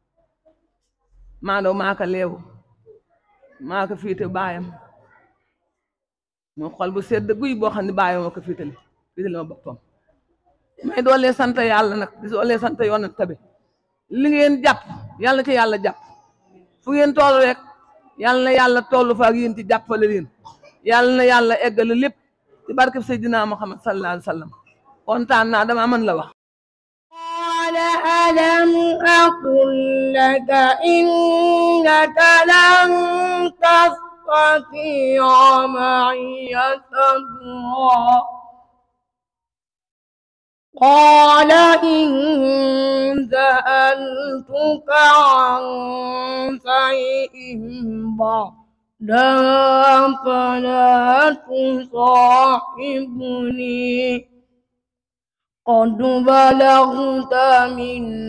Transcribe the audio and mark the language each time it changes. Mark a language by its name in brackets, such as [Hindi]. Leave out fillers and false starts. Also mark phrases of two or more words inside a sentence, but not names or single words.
[Wolof] maandaw maa ko leewu maa ko fiite baayam mu xol bu sedd guy boo xam ne baayam moo ko fiitali ma boppam may doolee sant yàlla nag di doolee sant yoon tabi li ngeen jàpp yàlla ci yàlla jàpp fu ngeen toll rek yàlla na yàlla toll fa ak yéen ci jàppale leen yàlla na yàlla eggale lépp ci barkeb Seydina Muhammad [Arabic] صلى الله عليه وسلم [Wolof] kontaan naa dama mën la wax [Arabic] قال ألم أقل لك إنك لن تستطيع معي صبرا قال إن سألتك عن شيء بعدها فلا تصاحبني قد بلغت من